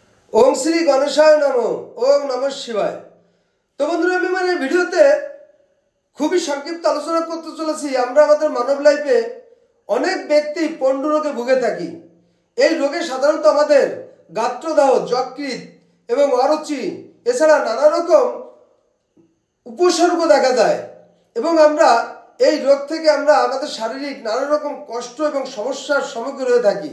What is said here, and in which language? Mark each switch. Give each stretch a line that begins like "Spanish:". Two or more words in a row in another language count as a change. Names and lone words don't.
Sanskrit: ओम श्री गणेशाय नमो। ओम नमः शिवाय।
Bangla: তো বন্ধুরা আমি ভিডিওতে খুবই সংক্ষিপ্ত আলোচনা করতে চলেছি। আমরা আমাদের মানব লাইফে অনেক ব্যক্তি পণ্ডু রোগে ভুগে থাকি। এই রোগে সাধারণত আমাদের গাত্রদাহ, যকৃৎ এবং অরুচি এছাড়া নানা রকম উপসর্গ দেখা যায় এবং আমরা এই রোগ থেকে আমরা আমাদের শারীরিক নানা রকম কষ্ট এবং সমস্যার সম্মুখীন হয়ে থাকি।